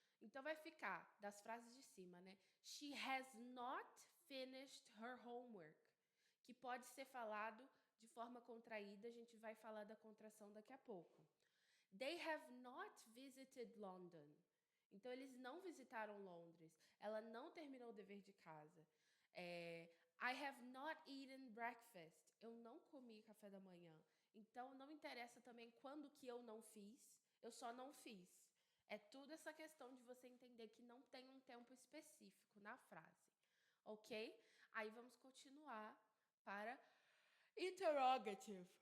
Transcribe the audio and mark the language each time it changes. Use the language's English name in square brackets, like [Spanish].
[Portuguese] Então vai ficar das frases de cima, né? [English] She has not finished her homework, [Portuguese] que pode ser falado de forma contraída, a gente vai falar da contração daqui a pouco. [English] They have not visited London. [Portuguese] Então, eles não visitaram Londres. Ela não terminou o dever de casa. [English] I have not eaten breakfast. [Portuguese] Eu não comi café da manhã. Então, não interessa também quando que eu não fiz. Eu só não fiz. É tudo essa questão de você entender que não tem um tempo específico na frase. Ok? Aí, vamos continuar para interrogative.